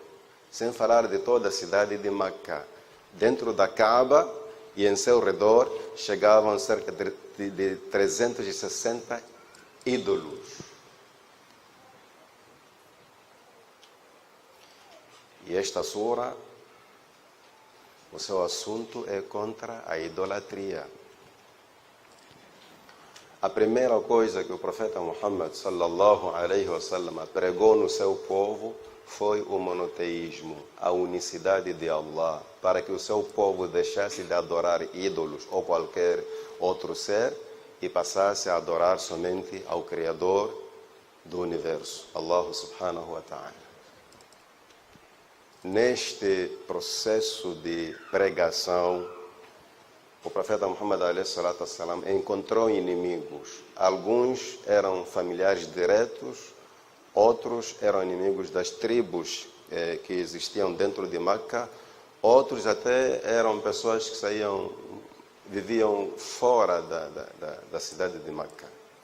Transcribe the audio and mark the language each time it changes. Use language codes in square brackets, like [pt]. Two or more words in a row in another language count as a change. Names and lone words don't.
[pt] Sem falar de toda a cidade de Meca. Dentro da Kaaba e em seu redor chegavam cerca de 360 ídolos. E esta sura, o seu assunto é contra a idolatria. A primeira coisa que o profeta Muhammad [ar] صلى الله عليه وسلم [pt] pregou no seu povo foi o monoteísmo, a unicidade de Allah, para que o seu povo deixasse de adorar ídolos ou qualquer outro ser e passasse a adorar somente ao Criador do universo, [ar] الله سبحانه وتعالى. [pt] Neste processo de pregação, o profeta Muhammad a.s. encontrou inimigos. Alguns eram familiares diretos, outros eram inimigos das tribos que existiam dentro de Meca, outros até eram pessoas que viviam fora da cidade de Meca.